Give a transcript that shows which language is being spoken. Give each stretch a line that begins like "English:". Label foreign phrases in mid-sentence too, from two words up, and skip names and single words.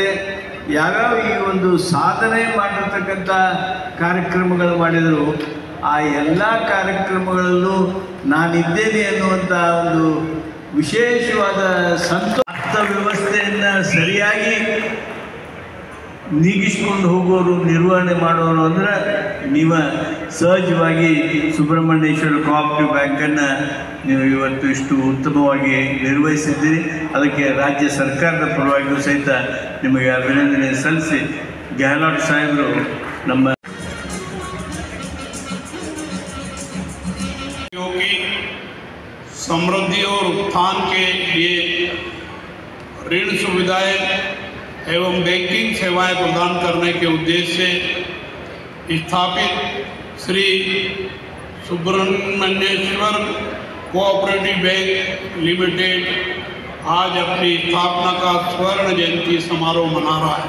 Kannada: ಯಾವ್ಯಾವ ಈ ಒಂದು ಸಾಧನೆ ಮಾಡಿರ್ತಕ್ಕಂಥ ಕಾರ್ಯಕ್ರಮಗಳು ಮಾಡಿದರು, ಆ ಎಲ್ಲ ಕಾರ್ಯಕ್ರಮಗಳಲ್ಲೂ ನಾನಿದ್ದೇನೆ ಅನ್ನುವಂಥ ಒಂದು ವಿಶೇಷವಾದ ಅರ್ಥ ವ್ಯವಸ್ಥೆಯನ್ನು ಸರಿಯಾಗಿ ನೀಗಿಸ್ಕೊಂಡು ಹೋಗೋರು, ನಿರ್ವಹಣೆ ಮಾಡೋರು ಅಂದರೆ ನೀವು ಸಹಜವಾಗಿ ಸುಬ್ರಹ್ಮಣ್ಯೇಶ್ವರ ಕೋಆಪರೇಟಿವ್ ಬ್ಯಾಂಕನ್ನು ನೀವು ಇವತ್ತು ಇಷ್ಟು ಉತ್ತಮವಾಗಿ ನಿರ್ವಹಿಸಿದ್ದೀರಿ. ಅದಕ್ಕೆ ರಾಜ್ಯ ಸರ್ಕಾರದ ಪರವಾಗಿಯೂ ಸಹಿತ ನಿಮಗೆ ಅಭಿನಂದನೆ ಸಲ್ಲಿಸಿ, ಗೆಹ್ಲೋಟ್ ಸಾಹೇಬರು ನಮ್ಮ
Hindi: समृद्धि और उत्थान के लिए ऋण सुविधाएं एवं बैंकिंग सेवाएं प्रदान करने के उद्देश्य से स्थापित श्री सुब्रह्मण्येश्वर कोऑपरेटिव बैंक लिमिटेड आज अपनी स्थापना का स्वर्ण जयंती समारोह मना रहा है।